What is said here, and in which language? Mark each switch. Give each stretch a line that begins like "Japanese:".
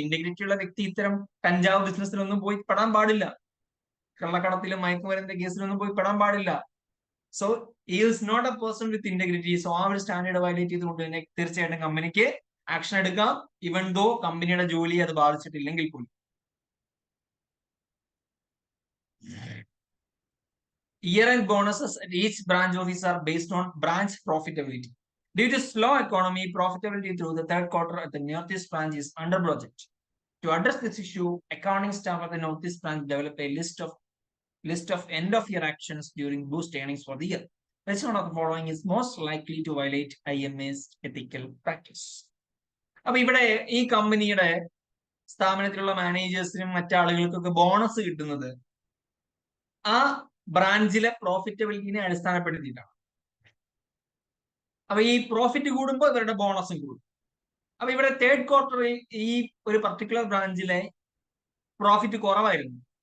Malayalam: Integrity ഉള്ള വ്യക്തി ഇത്തരം കഞ്ചാവ് ബിസിനസ്സിലൊന്നും പോയി പെടാൻ പാടില്ല, കള്ളക്കടത്തിലും മയക്കുമരുന്നിന്റെ കേസിലൊന്നും പോയി പെടാൻ പാടില്ല.
English: So is not a person with integrity.
Malayalam: So ആ ഒരു സ്റ്റാൻഡേർഡ് വയലേറ്റ് ചെയ്തുകൊണ്ട് തന്നെ തീർച്ചയായിട്ടും കമ്പനിക്ക് ആക്ഷൻ എടുക്കാം, ഇവൻ ദോ കമ്പനിയുടെ ജോലി അത് ബാധിച്ചിട്ടില്ലെങ്കിൽ പോലും.
English: Year-end bonuses at each branch office are based on branch profitability. Due to slow economy, profitability through the third quarter at the Northeast branch is under budget. To address this issue, accounting staff at the Northeast branch developed a list of end-of-year actions during boost earnings for the year. Which one of the following is most likely to violate IMA's ethical practice?
Malayalam: അപ്പൊ ഇവിടെ ഈ കമ്പനിയുടെ സ്ഥാപനത്തിലുള്ള മാനേജേഴ്സിനും മറ്റാളുകൾക്കൊക്കെ bonus കിട്ടുന്നത് ആ ബ്രാഞ്ചിലെ പ്രോഫിറ്റബിലിറ്റിനെ അടിസ്ഥാനപ്പെടുത്തിയിട്ടാണ്. അപ്പൊ ഈ profit കൂടുമ്പോൾ ഇവരുടെ ബോണസും കൂടും. അപ്പൊ ഇവിടെ തേർഡ് ക്വാർട്ടറിൽ ഈ ഒരു പർട്ടിക്കുലർ ബ്രാഞ്ചിലെ പ്രോഫിറ്റ് കുറവായിരുന്നു.